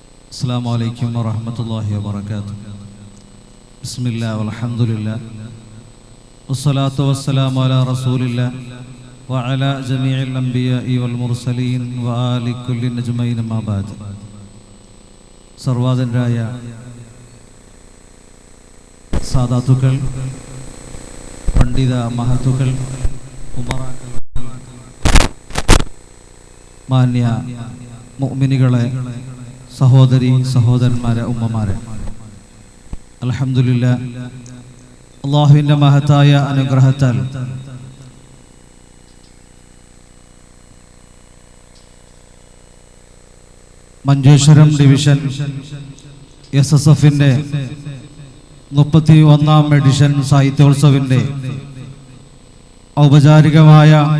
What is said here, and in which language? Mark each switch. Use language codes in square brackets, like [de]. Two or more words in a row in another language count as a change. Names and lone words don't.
[ar] السلام عليكم ورحمة الله وبركاته. بسم الله والحمد لله والصلاة والسلام على رسول الله وعلى جميع الأنبياء والمرسلين وآل كل نجمين ما بعد. [ml] സർവാദനരായ സാദാത്തുക്കൾ, പണ്ഡിത മഹത്തുക്കൾ, ഉമറാക്കൾ, മാന്യ മുഅ്മിനുകളെ, സഹോദരി സഹോദരന്മാരെ, ഉമ്മമാരെ, അൽഹംദുലില്ലാഹ് അല്ലാഹുവിൻ്റെ മഹത്തായ അനുഗ്രഹത്താൽ മഞ്ചേശ്വരം ഡിവിഷൻ SSFന്റെ 31ാം എഡിഷൻ സാഹിത്യോത്സവിൻ്റെ ഔപചാരികമായ